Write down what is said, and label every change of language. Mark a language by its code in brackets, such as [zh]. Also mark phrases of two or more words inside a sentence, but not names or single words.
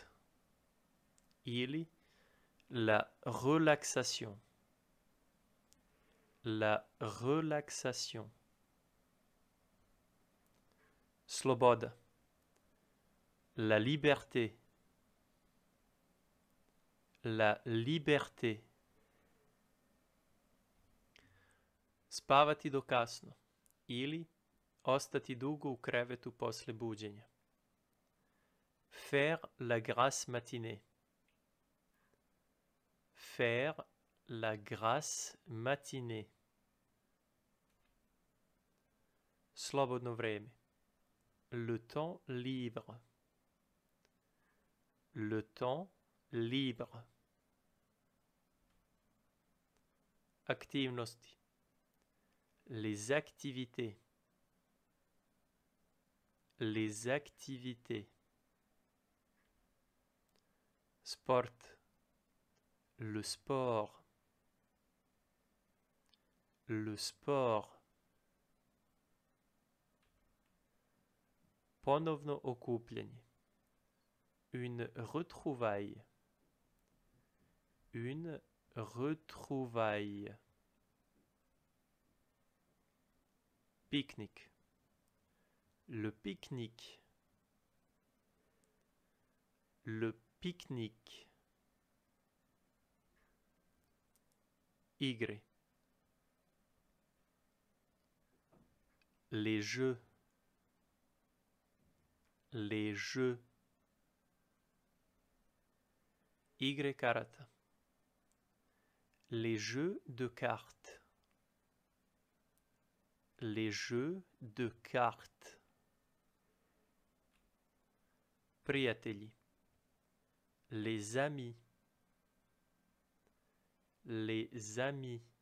[fr] Ili la relaxation. La relaxation. [sr] Sloboda. [fr] La liberté. La liberté. [sr] Spavati do kasno ili ostati dugo u krevetu posle buđenja. [fr] Faire la grasse matinée. Faire la grasse matinée. [sr] Slobodno vreme. [fr] Le temps libre. Le temps libre. [sr] Aktivnosti. [fr] Les activités. Les activités. [sr] Sport. [fr] Le sport. Le sport. [sr] Ponovno okupljanje. [fr] Une retrouvaille. Une retrouvaille. Pique-nique. Le pique-nique. Le pique-nique. [sr] Igre. [fr] Les jeux. Les jeux. [sr] Igre karata. [fr] Les jeux de cartes. Les jeux de cartes. [sr] Prijatelji. [fr] Les amis. Les amis.